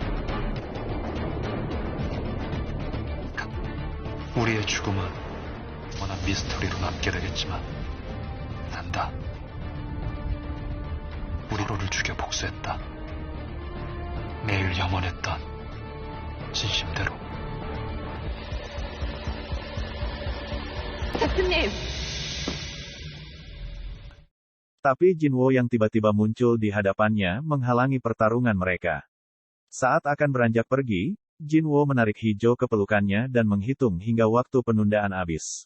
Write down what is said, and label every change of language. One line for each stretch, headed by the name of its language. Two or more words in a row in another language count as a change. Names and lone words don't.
Korean: 우리의 죽음은 워낙 미스터리로 남게 되겠지만 난다. 우리 로를 죽여 복수했다. 매일 염원했던 진심대로. 대표님.
Indonesian: Tapi Jinwoo yang tiba-tiba muncul di hadapannya menghalangi pertarungan mereka. Saat akan beranjak pergi, Jinwoo menarik Hijo ke pelukannya dan menghitung hingga waktu penundaan habis.